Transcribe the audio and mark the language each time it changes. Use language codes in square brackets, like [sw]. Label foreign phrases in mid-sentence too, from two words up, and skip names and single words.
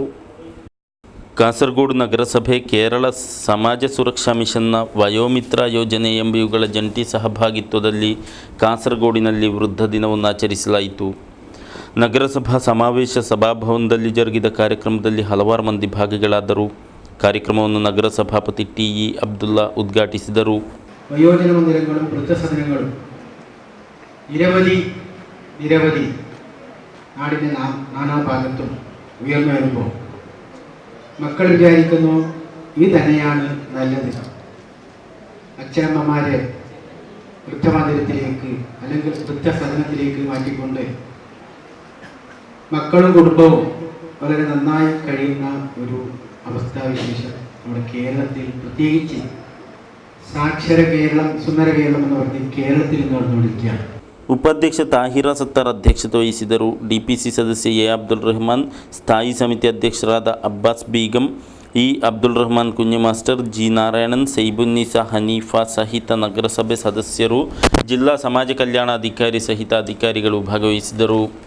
[kn] ಕಾಸರಗೋಡು ನಗರಸಭೆ, ಕೇರಳ ಸಮಾಜ ಸುರಕ್ಷಾ ಮಿಷನ್ನ ವಯೋಮಿತ್ರ ಯೋಜನೆ ಎಂಬುವುಗಳ ಜಂಟಿ ಸಹಭಾಗಿತ್ವದಲ್ಲಿ ಕಾಸರಗೋಡಿನಲ್ಲಿ ವೃದ್ಧ ದಿನವನ್ನು ಆಚರಿಸಲಾಯಿತು. ನಗರಸಭಾ ಸಮಾವೇಶ ಸಭಾಭವನದಲ್ಲಿ ಜರುಗಿದ ಕಾರ್ಯಕ್ರಮದಲ್ಲಿ ಹಲವಾರು ಮಂದಿ ಭಾಗಿಗಳಾದರು. ಕಾರ್ಯಕ್ರಮವನ್ನು ನಗರ ಸಭಾಪತಿ TE ಅಬ್ದುಲ್ಲಾ ಉದ್ಘಾಟಿಸಿದರು. [ml] വയോജന മന്ദിരങ്ങൾ, വൃദ്ധസദനങ്ങൾ നിരവധി നാടിൻ്റെ നാനാ ഭാഗത്തും ഉയർന്നു വരുമ്പോൾ മക്കൾ വിചാരിക്കുന്നു ഇത് തന്നെയാണ് നല്ലത്. അച്ഛനമ്മമാരെ വൃദ്ധമന്ദിരത്തിലേക്ക് അല്ലെങ്കിൽ വൃദ്ധസദനത്തിലേക്ക് മാറ്റിക്കൊണ്ട് മക്കളും കുടുംബവും വളരെ നന്നായി കഴിയുന്ന ഒരു അവസ്ഥാവിശേഷം നമ്മുടെ കേരളത്തിൽ, പ്രത്യേകിച്ച് സാക്ഷര കേരളം, സുന്ദര കേരളം എന്ന് പറഞ്ഞ് കേരളത്തിൽ നടന്നുകൊണ്ടിരിക്കുകയാണ്. [kn] ಉಪಾಧ್ಯಕ್ಷ ತಾಹಿರಾ ಸತ್ತಾರ್ ಅಧ್ಯಕ್ಷತೆ ವಹಿಸಿದರು. DPC ಸದಸ್ಯ A ಅಬ್ದುಲ್ ರೆಹಮಾನ್, ಸ್ಥಾಯಿ ಸಮಿತಿ ಅಧ್ಯಕ್ಷರಾದ ಅಬ್ಬಾಸ್ ಬೀಗಂ, E ಅಬ್ದುಲ್ ರೆಹಮಾನ್, ಕುഞ്ഞു ಮಾಸ್ಟರ್, G ನಾರಾಯಣನ್, ಸೈಬುನ್ನೀಸಾ, ಹನೀಫಾ ಸಹಿತ ನಗರಸಭೆ ಸದಸ್ಯರು, ಜಿಲ್ಲಾ ಸಮಾಜ ಕಲ್ಯಾಣಾಧಿಕಾರಿ ಸಹಿತ ಅಧಿಕಾರಿಗಳು ಭಾಗವಹಿಸಿದರು.